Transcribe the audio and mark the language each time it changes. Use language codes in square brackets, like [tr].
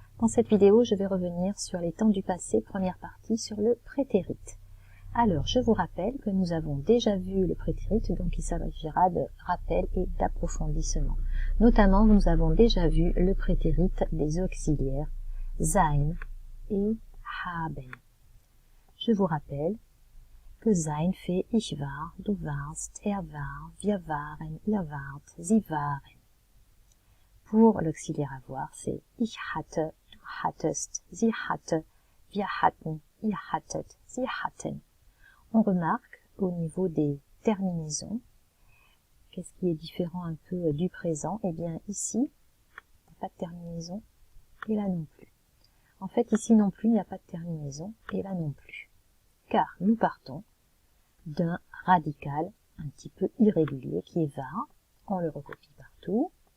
[fr] Dans cette vidéo, je vais revenir sur les temps du passé, première partie, sur le prétérit. Alors, je vous rappelle que nous avons déjà vu le prétérit, donc il s'agira de rappel et d'approfondissement. Notamment, nous avons déjà vu le prétérit des auxiliaires sein et haben. Je vous rappelle que [de] sein fait ich war, du warst, er war, wir waren, ihr wart, sie waren. [fr] Pour l'auxiliaire avoir, c'est [de] ich hatte, du hattest, sie hatte, wir hatten, ihr hattet, sie hatten. [fr] On remarque au niveau des terminaisons, qu'est-ce qui est différent un peu du présent? Eh bien ici, il n'y a pas de terminaison, et là non plus. En fait, ici non plus, il n'y a pas de terminaison, et là non plus. Car nous partons d'un radical un petit peu irrégulier qui est var, on le recopie partout.